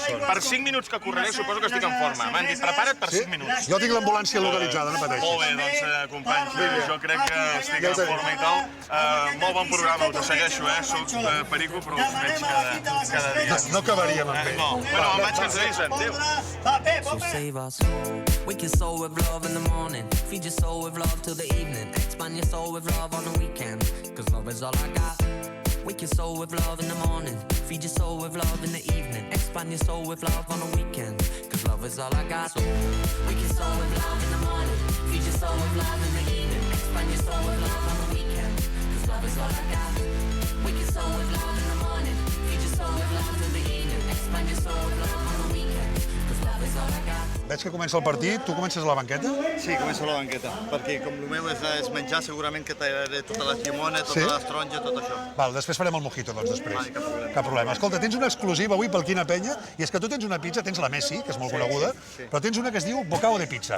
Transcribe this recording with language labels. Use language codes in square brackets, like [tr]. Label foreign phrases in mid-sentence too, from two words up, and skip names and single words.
[ca] Per 5 minuts que correré suposo que estic en forma. M'han dit, prepara't per 5 minuts. Jo tinc l'ambulància localitzada, no pateixis. Molt bé, doncs, companys, jo crec que estic en forma i tal. Molt bon programa, us segueixo, Soc perico, però us veig cada dia. No acabaríem amb ell. No, bueno, me'n vaig que ens avisen. Adéu. [en] So save us. Wake your soul with love in the morning. Feed your soul with love till the evening. Expand your soul with love on the weekend. Cause love is all I got. Wake your soul with love in the morning. Feed your soul with love in the evening. Expand your soul with love on the weekend. Cause love is all I got. So wake your soul with love in the morning. Feed your soul with love in the evening. Expand your soul with love on the weekend. Cause love is all I got. Wake your soul with love in the morning. Feed your soul with love in the evening. Expand your soul with love on the weekend. Cause love is all I got. [ca] Veig que comença el partit, tu comences a la banqueta? Sí, començo a la banqueta, perquè com el meu és menjar, segurament que tallaré tota la llimona, tota la taronja, tot això. Val, després farem el mojito, doncs, després. Vale, cap problema. Cap problema. Escolta, tens una exclusiva avui pel Quina Penya, i és que tu tens una pizza, tens la Messi, que és molt coneguda, però tens una que es diu bocao de pizza.